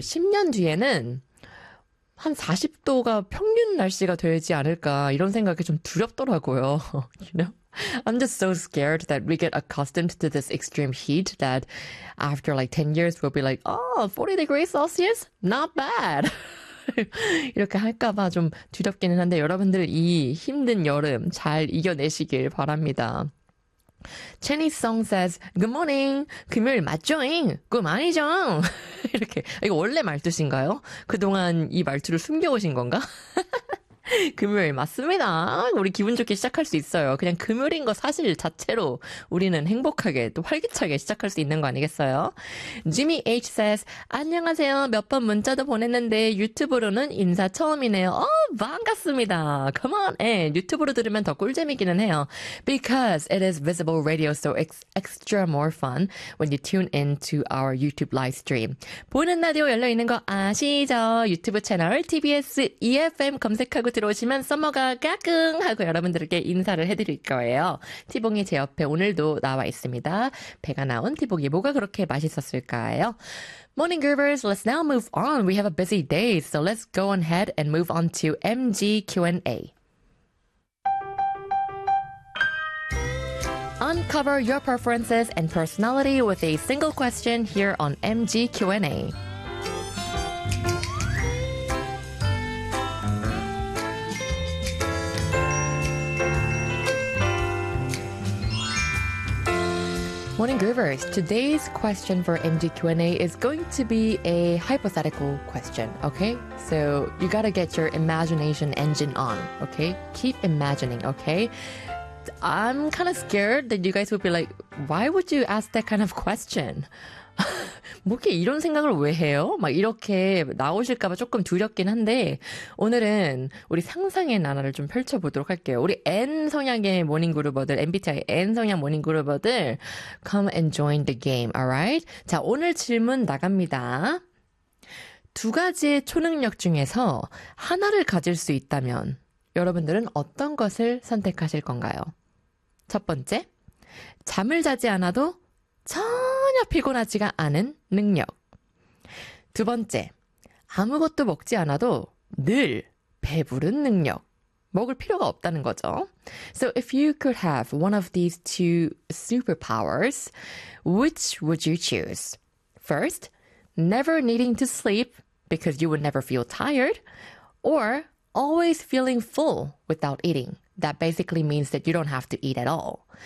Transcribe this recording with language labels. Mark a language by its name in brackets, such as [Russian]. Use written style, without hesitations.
[Korean] 10년 뒤에는 한 40도가 평균 날씨가 되지 않을까, 이런 생각이 좀 두렵더라고요. [English] You know? I'm just so scared that we get accustomed to this extreme heat that after like 10 years we'll be like, oh, 40 degrees Celsius? Not bad. [Korean] 이렇게 할까봐 좀 두렵기는 한데, 여러분들 이 힘든 여름 잘 이겨내시길 바랍니다. Chinese song [English] says, Good morning! [Korean] 금요일 맞죠잉? 꿈 아니죠? 이렇게. 이거 원래 말투신가요? 그동안 이 말투를 숨겨오신 건가? 금요일 맞습니다. 우리 기분 좋게 시작할 수 있어요. 그냥 금요일인 거 사실 자체로 우리는 행복하게 또 활기차게 시작할 수 있는 거 아니겠어요? Jimmy H says, 안녕하세요. 몇번 문자도 보냈는데 유튜브로는 인사 처음이네요. 반갑습니다. [English] Come on. [Korean] 예, 유튜브로 들으면 더 꿀잼이기는 해요. [English] Because it is visible radio, so it's extra more fun when you tune in to our YouTube live stream. [Korean] 보는 라디오 열려 있는 거 아시죠? 유튜브 채널 TBS EFM 검색하고 들어오시면 서머가 까꿍 하고 여러분들께 인사를 해드릴 거예요. 티봉이 제 옆에 오늘도 나와 있습니다. 배가 나온 티봉이 뭐가 그렇게 맛있었을까요? [English] Morning, groovers. Let's now move on. We have a busy day, so let's go ahead and move on to MG Q&A. Uncover your preferences and personality with a single question here on MG Q&A. 모닝 그루버스, today's question for MG Q&A is going to be a hypothetical question, okay? So you gotta get your imagination engine on, okay? Keep imagining, okay? I'm kind of scared that you guys would be like, why would you ask that kind of question? [Korean] 뭐 이렇게 이런 생각을 왜 해요? 막 이렇게 나오실까봐 조금 두렵긴 한데 오늘은 우리 상상의 나라를 좀 펼쳐보도록 할게요. 우리 N 성향의 모닝그루버들, MBTI N 성향 모닝그루버들 [English] Come and join the game, alright? [Korean] 자, 오늘 질문 나갑니다. 두 가지의 초능력 중에서 하나를 가질 수 있다면 여러분들은 어떤 것을 선택하실 건가요? 첫 번째, 잠을 자지 않아도 전혀 피곤하지가 않은 능력. 두 번째, 아무것도 먹지 않아도 늘 배부른 능력. 먹을 필요가 없다는 거죠. [English] So if you could have one of these two superpowers, which would you choose? First, never needing to sleep because you would never feel tired, or always feeling full without eating. That basically means that you don't have to eat at all.